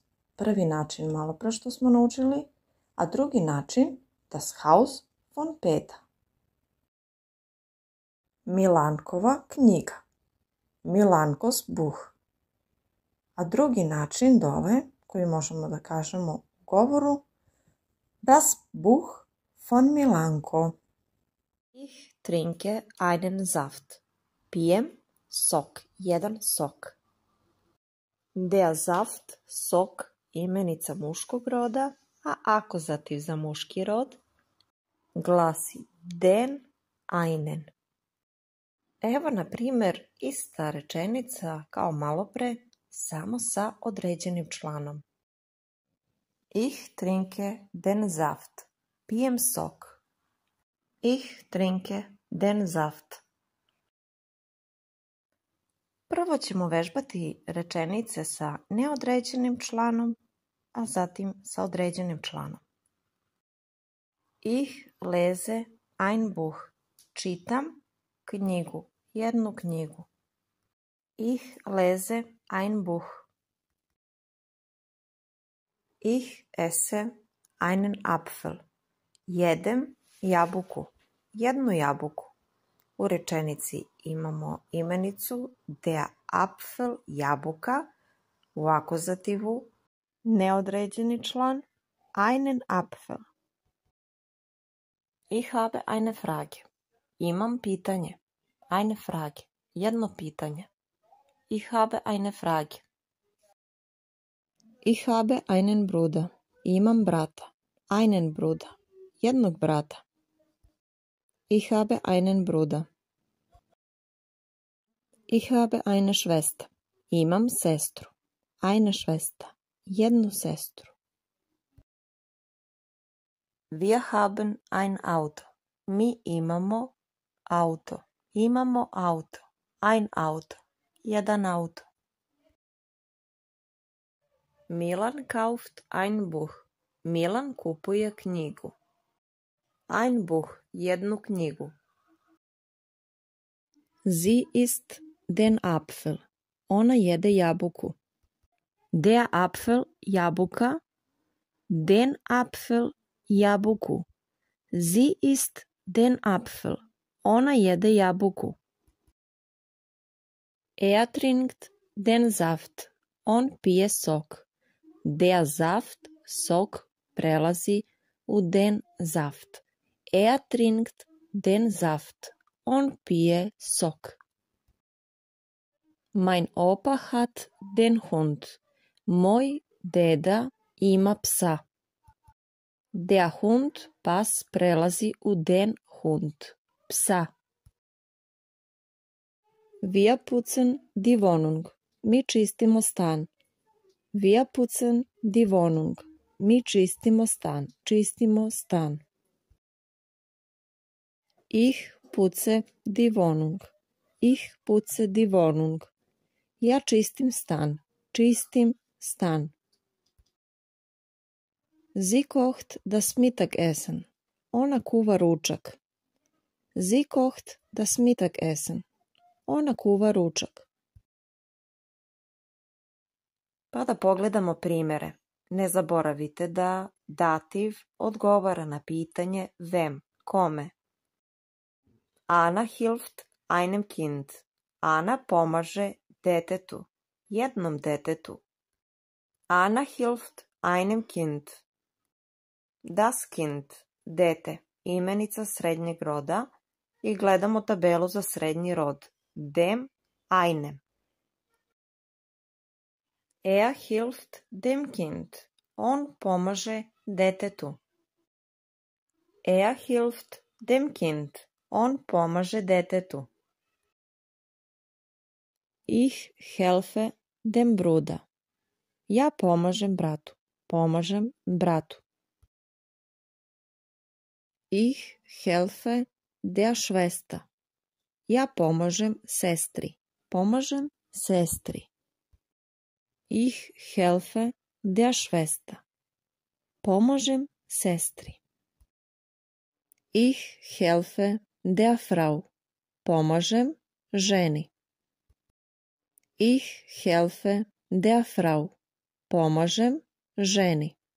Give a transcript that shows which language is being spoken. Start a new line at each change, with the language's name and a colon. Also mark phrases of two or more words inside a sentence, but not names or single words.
Serbian: Prvi način malo pre što smo naučili, a drugi način
German: Das Haus von Peter.
Serbian: Milankova knjiga,
German: Milankos Buch.
Serbian: A drugi način dole koji možemo da kažemo u govoru.
German: Das Buch von Milanko. Ich trinke einen Saft.
Serbian: Pijem sok, jedan sok.
German: Der Saft,
Serbian: sok, imenica muškog roda, a akuzativ za muški rod glasi
German: den einen.
Serbian: Evo, na primjer, ista rečenica kao malopre, samo sa određenim članom.
German: Ich trinke den Saft.
Serbian: Pijem sok.
German: Ich trinke den Saft.
Serbian: Prvo ćemo vežbati rečenice sa neodređenim članom, a zatim sa određenim članom.
German: Ich lese ein Buch.
Serbian: Čitam knjigu, jednu knjigu.
German: Ich lese ein Buch. Ich esse einen Apfel.
Serbian: Jedem jabuku, jednu jabuku. U rečenici imamo imenicu
German: der Apfel,
Serbian: jabuka, u akuzativu neodređeni član
German: einen Apfel. Ich habe eine Frage.
Serbian: Imam pitanje.
German: Eine Frage.
Serbian: Jedno pitanje.
German: Ich habe eine Frage. Ich habe einen Bruder.
Serbian: Imam brata.
German: Einen Bruder.
Serbian: Jednog brata.
German: Ich habe einen Bruder. Ich habe eine Schwester.
Serbian: Imam sestru.
German: Eine Schwester.
Serbian: Jednu sestru.
German: Wir haben ein Auto.
Serbian: Mi imamo auto. Imamo auto.
German: Ein Auto.
Serbian: Jedan auto.
German: Milan kauft ein Buch.
Serbian: Milan kupuje knjigu.
German: Ein Buch.
Serbian: Jednu knjigu.
German: Sie isst den Apfel.
Serbian: Ona jede jabuku.
German: Der Apfel,
Serbian: jabuka.
German: Den Apfel, jabuku. Sie isst den Apfel.
Serbian: Ona jede jabuku.
German: Er trinkt den Saft.
Serbian: On pije sok.
German: Der Saft,
Serbian: sok, prelazi u
German: den Saft.
Serbian: Er trinkt den Saft. On pije sok.
German: Mein Opa hat den Hund.
Serbian: Moj deda ima psa.
German: Der Hund,
Serbian: pas, prelazi u
German: den Hund.
Serbian: Psa.
German: Wir putzen die Wohnung.
Serbian: Mi čistimo stan.
German: Wir putzen die Wohnung.
Serbian: Mi čistimo stan. Čistimo stan.
German: Ich putze die Wohnung. Ich putze die Wohnung.
Serbian: Ja čistim stan. Čistim stan.
German: Sie kocht das Mittagessen.
Serbian: Ona kuva ručak.
German: Sie kocht das Mittagessen.
Serbian: Ona kuva ručak. Pa da pogledamo primere. Ne zaboravite da dativ odgovara na pitanje wem, kome.
German: Ana hilft einem Kind.
Serbian: Ana pomaže detetu, jednom detetu.
German: Ana hilft einem Kind. Das Kind,
Serbian: dete, imenica srednjeg roda i gledamo tabelu za srednji rod.
German: Dem, einem. Er hilft dem Kind.
Serbian: On pomaže detetu.
German: Er hilft dem Kind.
Serbian: On pomaže detetu.
German: Ich helfe dem Bruder.
Serbian: Ja pomažem bratu. Pomažem bratu.
German: Ich helfe der Schwester.
Serbian: Ja pomažem sestri. Pomažem sestri.
German: Ich helfe der Schwester.
Serbian: Pomažem sestri.
German: Ich helfe der Frau.
Serbian: Pomažem ženi.
German: Ich helfe der Frau.
Serbian: Pomažem ženi.